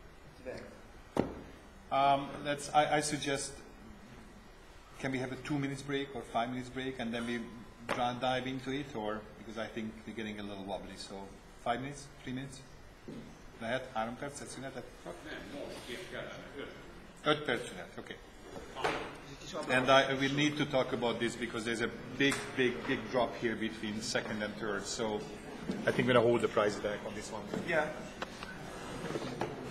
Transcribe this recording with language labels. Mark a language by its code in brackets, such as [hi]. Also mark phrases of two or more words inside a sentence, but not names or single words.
[en] I suggest, can we have a 2 minutes break or 5 minutes break and then we dive into it, or because I think we're getting a little wobbly, so 5 minutes, 3 minutes? [hu] Lehet 3 percet szünetet? 5 perc szünet, [en] okay. And we need to talk about this because there's a big drop here between second and third, so I think we're going to hold the price back on this one. Yeah.